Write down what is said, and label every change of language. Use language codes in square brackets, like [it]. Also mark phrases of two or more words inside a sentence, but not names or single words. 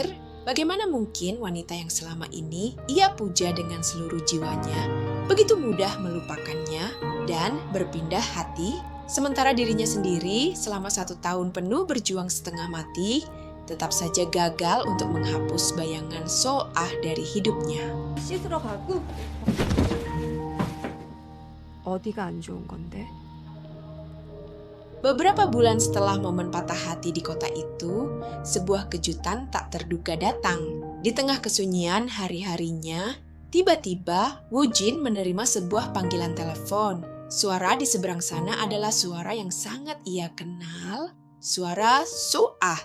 [id] Bagaimana mungkin wanita yang selama ini ia puja dengan seluruh jiwanya begitu mudah melupakannya dan berpindah hati, sementara dirinya sendiri selama 1 tahun penuh berjuang setengah mati, tetap saja gagal untuk menghapus bayangan Soah dari hidupnya. [ko] 씻으러 가고. 어디가 안 좋은 건데? [id] Beberapa bulan setelah momen patah hati di kota itu, sebuah kejutan tak terduga datang. Di tengah kesunyian hari-harinya, tiba-tiba Woojin menerima sebuah panggilan telepon. Suara di seberang sana adalah suara yang sangat ia kenal, suara Suah.